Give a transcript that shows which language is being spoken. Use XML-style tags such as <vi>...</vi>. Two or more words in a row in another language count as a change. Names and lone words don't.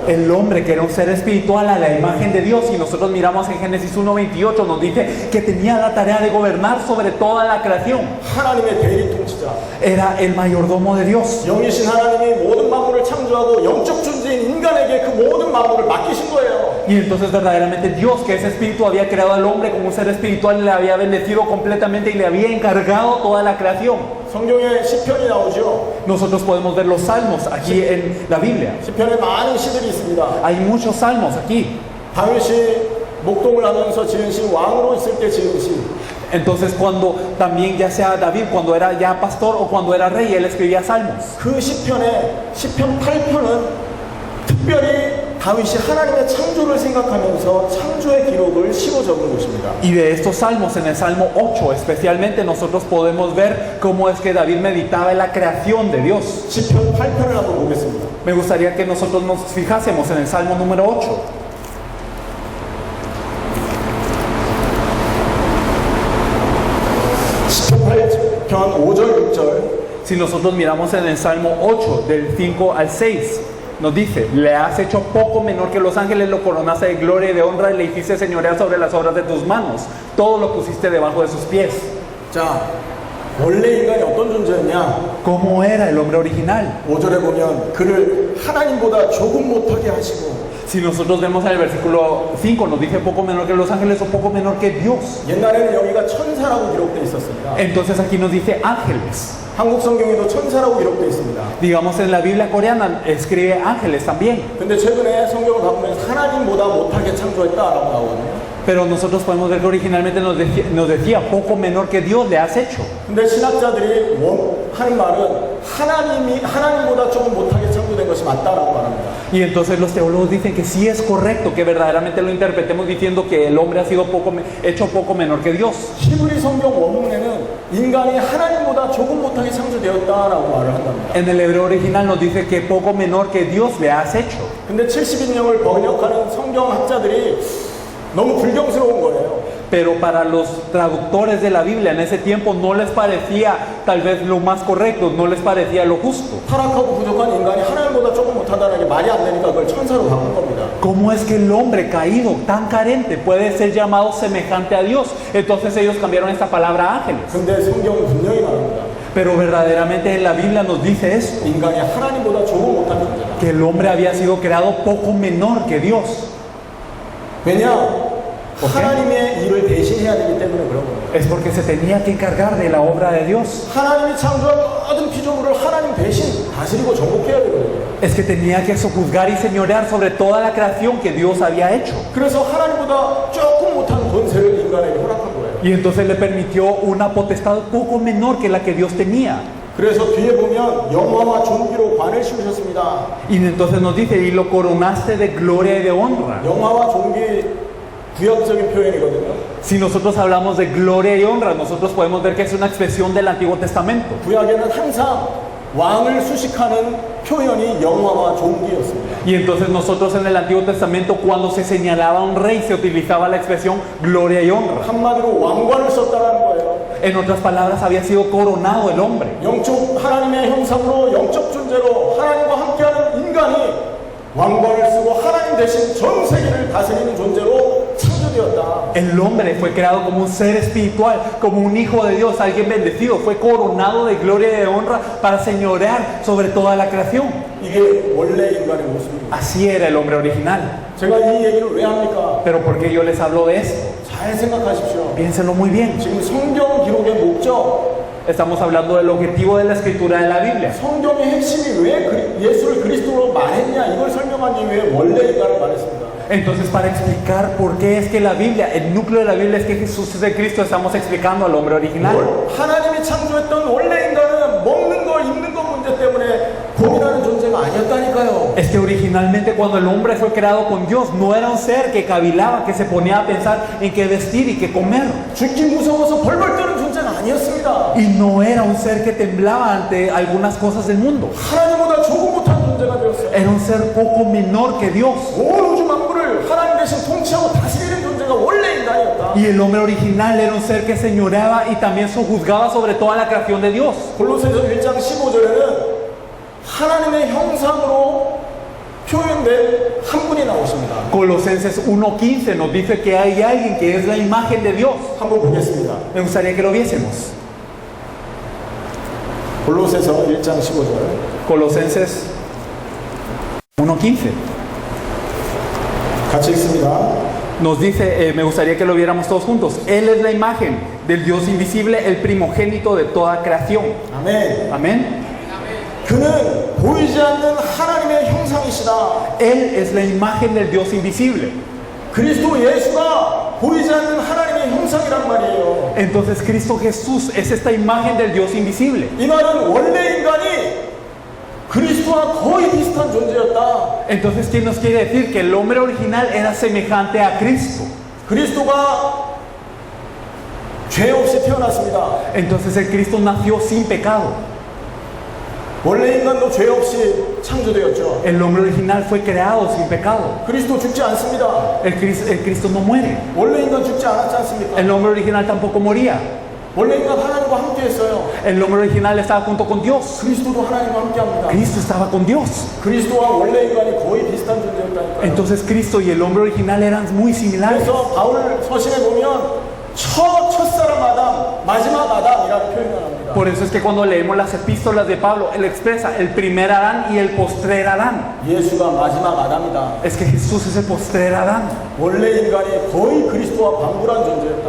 <es>El hombre que era un ser espiritual a la imagen de Dios, y nosotros miramos en Génesis 1:28 nos dice que tenía la tarea de gobernar sobre toda la creación.</es> <ko>하나님의 대리 통치자.</ko> <es>Era el mayordomo de Dios.</es> <ko>영이신 하나님이 모든 만물을 창조하고 영적 존재인 인간에게 그 모든 만물을 맡기신 거예요.</ko> <es>Y entonces verdaderamente Dios, que es espíritu, había creado al hombre como un ser espiritual y le había bendecido completamente y le había encargado toda la creación.</es> <ko>성경에 시편이 나오죠.</ko> <es>Nosotros podemos ver los salmos aquí en la Biblia.</es> <ko>시편에 많은 시들이 있습니다.</ko> <es>Hay muchos salmos aquí.</es> <ko>다윗이 목동을 하면서 지은 시, 왕으로 있을 때 지은 시.</ko> <es>Entonces cuando también ya sea David, cuando era ya pastor o cuando era rey, él escribía salmos.</es> <ko>그 시편에 시편 8편은 특별히 다윗이 하나님의 창조를 생각하면서 창조의 기록을 시로 적은 것입니다.</ko> <es>Y de estos salmos, en el Salmo 8 especialmente, nosotros podemos ver cómo es que David meditaba en la creación de Dios.</es> <ko>시편 8편을 한번 보겠습니다.</ko> <es>Me gustaría que nosotros nos fijásemos en el Salmo número 8.</es> <ko>시편 8편 5절 6절.</ko> <es>Si nosotros miramos en el Salmo 8, del 5 al 6, nos dice: le has hecho poco menor que los ángeles, lo coronaste de gloria y de honra, y le hiciste señorear sobre las obras de tus manos, todo lo pusiste debajo de sus pies.</es> <ko>자, 원래 인간이 어떤 존재였냐?</ko> <es>¿Cómo era el hombre original?</es> <ko>5절에 보면 그를 하나님보다 조금 못하게 하시고,</ko> <es>Si nosotros vemos en el versículo 5, nos dice poco menor que los ángeles o poco menor que Dios.</es> <ko>옛날에는 여기가 천사라고 기록되어 있었습니다.</ko> <es>Entonces aquí nos dice ángeles.</es> <ko>한국 성경에도 천사라고 기록되어 있습니다.</ko> <es>Digamos en la Biblia coreana escribe ángeles también.</es> <ko>근데 최근에 성경을 가보면 하나님보다 못하게 창조했다라고 나오거든요.</ko> <es>Pero nosotros podemos ver que originalmente nos decía poco menor que Dios le has hecho.</es> <ko>근데 신학자들이 하는 말은 하나님보다 조금 못하게 창조된 것이 맞다라고 말합니다.</ko> <es>Y entonces los teólogos dicen que sí es correcto que verdaderamente lo interpretemos diciendo que el hombre ha sido hecho poco menor que Dios.</es> <ko>히브리 성경 원문에는 인간이 하나님보다 조금 못하게 창조되었다라고 말을 한답니다.</ko> <es>En el hebreo original nos dice que poco menor que Dios le has hecho.</es> <ko>근데 70인명을 번역하는 성경학자들이 너무 불경스러운 거예요.</ko> <es>Pero para los traductores de la Biblia en ese tiempo no les parecía tal vez lo más correcto, no les parecía lo justo.</es> <ko>타락하고 부족한 인간이 하나님보다 조금 못하다는 게 말이 안 되니까 그걸 천사로 바꾼 겁니다.</ko> <es>¿Cómo es que el hombre caído, tan carente, puede ser llamado semejante a Dios? Entonces ellos cambiaron esta palabra a ángeles.</es> <ko>근데 성경은 분명히 말합니다.</ko> <es>Pero verdaderamente en la Biblia nos dice esto,</es> <ko>인간이 하나님보다 조금 못한 존재다.</ko> <es>que el hombre había sido creado poco menor que Dios.</es> <ko>왜냐? 하나님의 일을 대신해야 되기 때문에 그런 거예요.</ko> <es>Es porque se tenía que encargar de la obra de Dios.</es> <ko>하나님이 창조한 모든 피조물을 하나님 대신 다스리고 정복해야 되거든요.</ko> <es>Es que tenía que sojuzgar y señorear sobre toda la creación que Dios había hecho.</es> <ko>그래서 하나님보다 조금 못한 권세를 인간에게 허락한 거예요.</ko> <es>Y entonces le permitió una potestad poco menor que la que Dios tenía.</es> <ko>그래서 뒤에 보면 영화와 존귀로 관을 씌우셨습니다.</ko> <es>Y entonces nos dice, y lo coronaste de gloria y de honra.</es> <ko>영화와 존귀 구약적인 표현이거든요.</ko> <es>Si nosotros hablamos de gloria y honra, nosotros podemos ver que es una expresión del Antiguo Testamento.</es> <ko>구약에는 항상 왕을 수식하는 표현이 영화와 존귀였습니다.</ko> <es>Y entonces nosotros en el Antiguo Testamento, cuando se señalaba a un rey, se utilizaba la expresión gloria y honra.</es> <ko>한마디로 왕관을 썼다라는 거예요.</ko> <es>En otras palabras, había sido coronado el hombre.</es> <ko>영적 하나님의 형상으로 영적 존재로 하나님과 함께하는 인간이 왕관을 쓰고 하나님 대신 전 세계를 다스리는 존재로 창조되었다.</ko> <es>El hombre fue creado como un ser espiritual, como un hijo de Dios, alguien bendecido. Fue coronado de gloria y de honra para señorear sobre toda la creación.</es> <ko>이게 원래 인간의 모습입니다.</ko> <es>Así era el hombre original.</es> <ko>제가 이 얘기를 왜 합니까?</ko> <es>Pero ¿por qué yo les hablo de esto?</es> <ko>잘 생각하십시오.</ko> <es>Piénsenlo muy bien.</es> <ko>지금 성경 기록의 목적,</ko> <es>Estamos hablando del objetivo de la escritura de la Biblia.</es> <ko>성경의 핵심이 왜 예수를 그리스도로 말했냐, 이걸 설명하기 위해 원래 인간을 말했습니다.</ko> <es>Entonces, para explicar por qué es que la Biblia, el núcleo de la Biblia es que Jesús es el Cristo, estamos explicando al hombre original.</es> <ko>하나님이 창조했던 원래 인간은 먹는 거, 입는 거 문제 때문에 고민하는 존재가 아니었다니까요.</ko> <es>Es que originalmente cuando el hombre fue creado con Dios, no era un ser que cavilaba, que se ponía a pensar en qué vestir y qué comer.</es> <ko>죽기 무서워서 벌벌 떠는 존재가 아니었습니다.</ko> <es>Y no era un ser que temblaba ante algunas cosas del mundo.</es> <ko>하나님보다 조금 못한 존재가 되었어요.</ko> <es>Era un ser poco menor que Dios.</es> <ko>온 우주 만물을 하나님 대신 통치하고 다스리는 존재가 원래 인간이었다.</ko> <es>Y el hombre original era un ser que señoreaba y también sojuzgaba sobre toda la creación de Dios.</es> <ko>골로새서 1장 15절에는 하나님의 형상으로 표현된 한 분이 나오십니다.</ko> <es>Colosenses 1:15 nos dice que hay alguien que es la imagen de Dios.</es> <ko>한번 보겠습니다.</ko> <es>Me gustaría que lo viésemos.</es> <ko>골로새서 1장 15절.</ko> <es>Colosenses 1:15</es> <ko>같이 읽습니다.</ko> <es>nos dice, me gustaría que lo viéramos todos juntos. Él es la imagen del Dios invisible, el primogénito de toda creación.</es> <ko>아멘.</ko> <es>Amén.</es> <ko>그는 보이지 않는 하나님의 형상이시다.</ko> <es>Él es la imagen del Dios invisible.</es> <ko>그리스도 예수가 보이지 않는 하나님의 형상이란 말이에요.</ko> <es>Entonces Cristo Jesús es esta imagen del Dios invisible.</es> <ko>이 말은 원래 인간이 그리스도와 거의 비슷한 존재였다.</ko> <es>Entonces, ¿qué nos quiere decir? Que el hombre original era semejante a Cristo.</es> <ko>그리스도가 죄 없이 태어났습니다.</ko> <es>Entonces el Cristo nació sin pecado.</es> <ko>원래 인간도 죄 없이 창조되었죠.</ko> <es>El hombre original fue creado sin pecado.</es> <ko>그리스도 죽지 않습니다.</ko> <es>El Cristo no muere.</es> <ko>원래 인간 죽지 않았지 않습니까?</ko> <es>El hombre original tampoco moría.</es> <ko>원래 인간 하나님과 함께 했어요.</ko> <es>El hombre original estaba junto con Dios.</es> <ko>그리스도도 하나님과 함께 합니다.</ko> <es>Cristo estaba con Dios.</es> <ko>그리스도와 원래 인간이 거의 비슷한 존재였다니까요.</ko> <es>Entonces Cristo y el hombre original eran muy similares.</es> <ko>그래서 바울 서신에 보면 첫사람 아담, 마지막 아담이라는 표현을 합니다.</ko> <es>Por eso es que cuando leemos las epístolas de Pablo, él expresa el primer Adán y el postrer Adán.</es> <ko>예수가 마지막 아담이다.</ko> <es>Es que Jesús es el postrer Adán.</es> <ko>원래 인간이 거의 그리스도와 방불한 존재였다.</ko>